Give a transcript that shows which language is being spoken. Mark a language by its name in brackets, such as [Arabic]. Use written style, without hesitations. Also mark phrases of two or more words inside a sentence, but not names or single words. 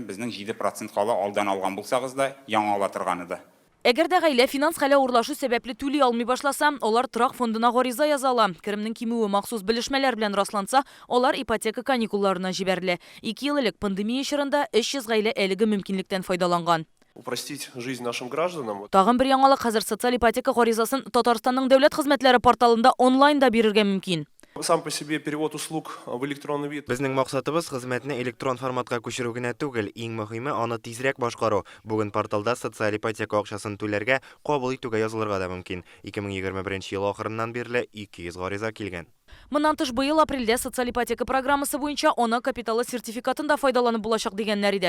[Tatar] Безнең 7% кала алдан алган булсагыз да, яңа ала торганы да. Әгәр дә гаилә финанс хәле урлашу сәбәпле түли алмый башласа, алар торак фондына гариза яза ала. Керемнең кимүе махсус белешмәләр белән расланса, алар ипотека каникулларына җибәрелә. 2 ел элек пандемия чорында 300 гаилә әлеге мөмкинлектән файдаланган. [Russian] Упростить жизнь нашим гражданам. [Tatar] Тагын бер яңалык, хәзер социаль ипотека гаризасын Татарстанның дәүләт хезмәтләре порталында онлайнда бирергә мөмкин. [Russian] Сам по себе перевод услуг в электронный вид. [Tatar] Безнең максатыбыз хезмәтне электрон форматка күчерү генә түгел, иң мөһиме аны тизрәк башкару. Бүген порталда социаль ипотека акчасын түләргә, кабул итүгә язылырга да мөмкин. 2021 ел ахырыннан бирле 200 гариза килгән. Моннан тыш быел апрельдә социаль ипотека программасы буенча ана капиталы сертификатында файдаланып булачак дигәннәр иде.